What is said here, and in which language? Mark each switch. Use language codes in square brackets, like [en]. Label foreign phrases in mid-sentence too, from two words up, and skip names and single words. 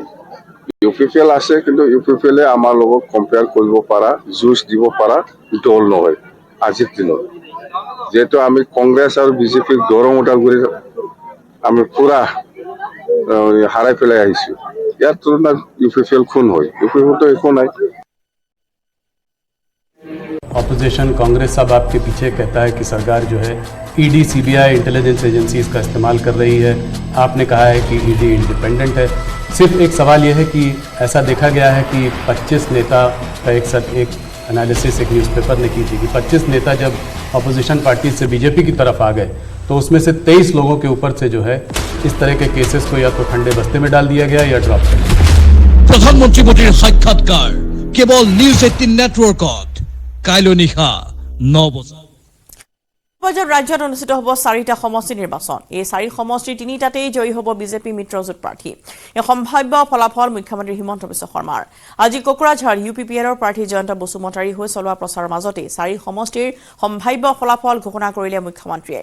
[as] UPPL আছে, কিন্তু UPPLে আমাৰ লগত কম্পেয়াৰ কৰিব পৰা, যুঁজ দিব পৰা দল নহয় আজিৰ দিনত। যিহেতু আমি কংগ্ৰেছ আৰু বিজেপিক দৰং ওদালগুৰিত আমি পুৰা হাৰাই পেলাই আহিছোঁ। ইয়াৰ তুলনাত UPPL কোন হয়? UPPLতো একো নাই। [hi] ऑपोजिशन कांग्रेस साहब आपके पीछे कहता है कि सरकार जो है ED CBI [en] intelligence agency [hi] इसका इस्तेमाल कर रही है। आपने कहा है कि ED इंडिपेंडेंट है। सिर्फ एक सवाल यह है कि ऐसा देखा गया है कि 25 नेता का एक एनालिसिस एक न्यूज़पेपर ने की थी कि 25 नेता जब [en] opposition party [hi] से बीजेपी की तरफ आ गए तो उसमें से 23 लोगों के ऊपर से जो है इस तरह के केसेस को या तो ठंडे बस्ते में डाल दिया गया या ड्रॉप कर दिया। [as] প্ৰধানমন্ত্ৰী মোদীৰ সাক্ষাৎকাৰ কেৱল নিউজ 18 নেটৱৰ্কত কাইলৈ নিশা 9 বজাত। ৰাজ্যত অনুষ্ঠিত হ'ব 4টা সমষ্টি নিৰ্বাচন। এই 4 সমষ্টিৰ 3টাতেই জয়ী হ'ব বিজেপি মিত্ৰজোঁট প্ৰাৰ্থী। এই সম্ভাৱ্য ফলাফল মুখ্যমন্ত্ৰী হিমন্ত বিশ্ব শৰ্মাৰ। আজি কোকৰাঝাৰ UPPLৰ প্ৰাৰ্থী জয়ন্ত বসুমতাৰীৰ হৈ চলোৱা প্ৰচাৰৰ মাজতে 4 সমষ্টিৰ সম্ভাৱ্য ফলাফল ঘোষণা কৰিলে মুখ্যমন্ত্ৰীয়ে।